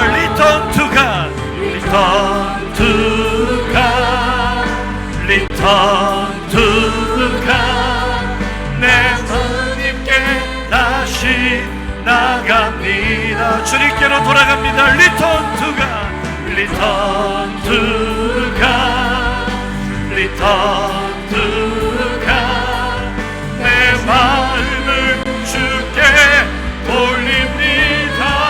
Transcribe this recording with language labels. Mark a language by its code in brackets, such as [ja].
[en] Return to God, Return to God, Return to God. [ko] 내 하나님께 다시 나갑니다. 주님께로 돌아갑니다. [en] Return to God, Return to God, Return to God. [ko] 내 마음을 주께 돌립니다.